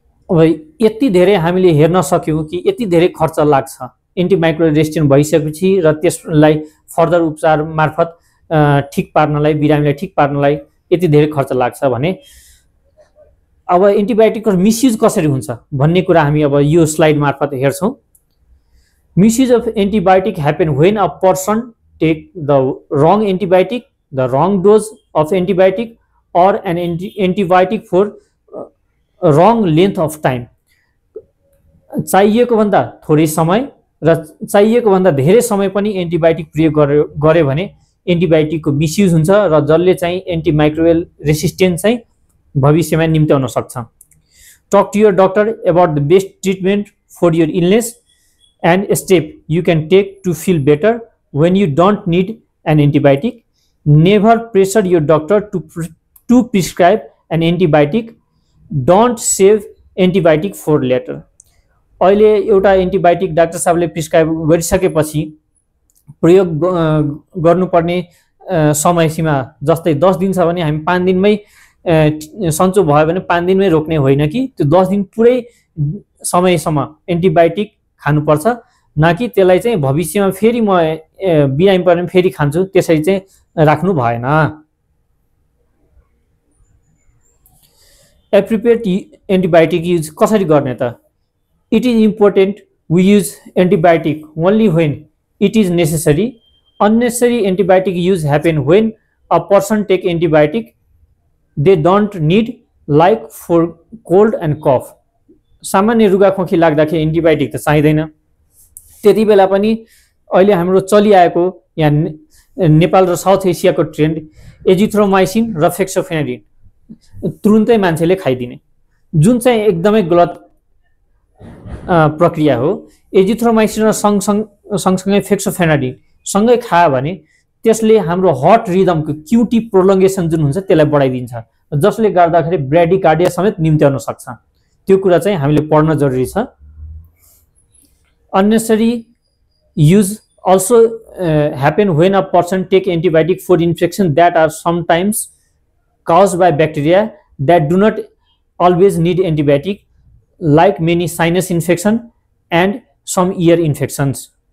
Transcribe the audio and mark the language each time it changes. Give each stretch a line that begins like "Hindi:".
Nepali: अब यति धेरै हामीले हेर्न सक्यौं कि यति धेरै खर्च लाग्छ एन्टिमाइक्रोबियल रेजिस्टेन्ट भइसकेपछि र त्यसलाई फर्दर उपचार मार्फत ठीक पार्नलाई, बिरामीलाई ठीक पार्नलाई यति धेरै खर्च लाग्छ भने अब एन्टिबायोटिकको मिसयुज कसरी हुन्छ भन्ने कुरा हामी अब यो स्लाइड मार्फत हेर्छौं।
English: Misuse of antibiotic happen when a person take the wrong antibiotic, the wrong dose of antibiotic, or an antibiotic for wrong length of time.
Nepali: चाहिएको भन्दा थोरै समय र चाहिएको भन्दा धेरै समय पनि एन्टिबायोटिक प्रयोग गरे भने एन्टिबायोटिकको मिसयुज हुन्छ र जसले चाहिँ एन्टिमाइक्रोबियल रेसिस्टेन्स चाहिँ भविष्यमा निम्त्याउन सक्छ।
English: Talk to your doctor about the best treatment for your illness and step you can take to feel better when you don't need an antibiotic. Never pressure your doctor to prescribe an antibiotic. Don't save antibiotic for later.
Nepali: अहिले एउटा antibiotic doctor साहबले prescribe गरिसकेपछि प्रयोग गर्नुपर्ने समय सीमा जस्तै 10 दिन छ भने हामी 5 दिनमै सन्चो भयो भने 5 दिनमै रोक्ने होइन कि त्यो 10 दिन पुरै समयसम्म एन्टिबायोटिक खानु पर्छ, न कि त्यसलाई चाहिँ भविष्यमा फेरि म बिरामी पर्ने फेरि खान्छु त्यसरी चाहिँ राख्नु भएन।
English: appropriate antibiotic use
Nepali: कसरी गर्ने त?
English: It is important we use antibiotic only when it is necessary. Unnecessary antibiotic use happen when a person take antibiotic they don't need, like for cold and cough.
Nepali: सामान्य रुगाखोकी लाग्दाखेरि antibiotic त चाहिँदैन। त्यति बेला पनि अहिले हाम्रो चलिआएको यहाँ नेपाल र साउथ एसियाको ट्रेन्ड एजिथ्रोमाइसिन र फेक्सोफेनाडिन तुरुन्तै मान्छेले खाइदिने, जुन चाहिँ एकदमै गलत प्रक्रिया हो। एजिथ्रोमाइसिन र सँगसँगै फेक्सोफेनाडिन सँगै खायो भने त्यसले हाम्रो हार्ट रिदमको क्युटी प्रोलोङ्गेसन जुन हुन्छ त्यसलाई बढाइदिन्छ, जसले गर्दाखेरि ब्रेडिकार्डिया समेत निम्त्याउन सक्छ। त्यो कुरा चाहिँ हामीले पढ्न जरुरी छ।
English: Unnecessary use also happen when a person take antibiotic for infection that are sometimes caused by bacteria that do not always need antibiotic, like many sinus infection and some ear infections.